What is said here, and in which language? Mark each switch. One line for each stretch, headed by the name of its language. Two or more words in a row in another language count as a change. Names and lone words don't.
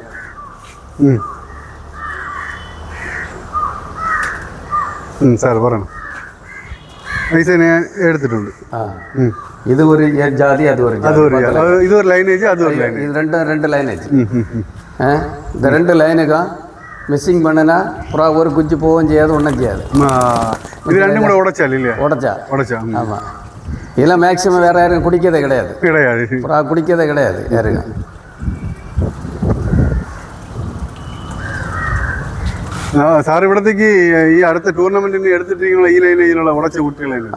Malayalam: സാർ പറയണം. ഐസിനെ എടുത്തിട്ടുണ്ട്. ഇത് ഒരു ജാതി, അത് ഒരു ഇത് ഒരു ലൈനേജ്, അത് ഒരു ലൈനേജ്.
Tamil: இது ரெண்டு லைனேஜ். இந்த 2 லைனுக்கு மிஸ்ஸிங் பண்ணினா புறா ஒரு குச்சி போகவும் செய்யாது, ஒன்றும் செய்யாது. இது ரெண்டும் கூட உடைச்சா உடைச்சா. ஆமாம். இதெல்லாம் மேக்ஸிமம் வேறு யாரும் குடிக்கிறதே கிடையாது. புறா குடிக்கிறதே கிடையாது யாருங்க.
Malayalam: സാർ ഇവിടത്തേക്ക് ഈ അടുത്ത ടൂർണമെന്റിന് എടുത്തിട്ട് ഈ ലൈനിലുള്ള ഉടച്ച കുട്ടികളെ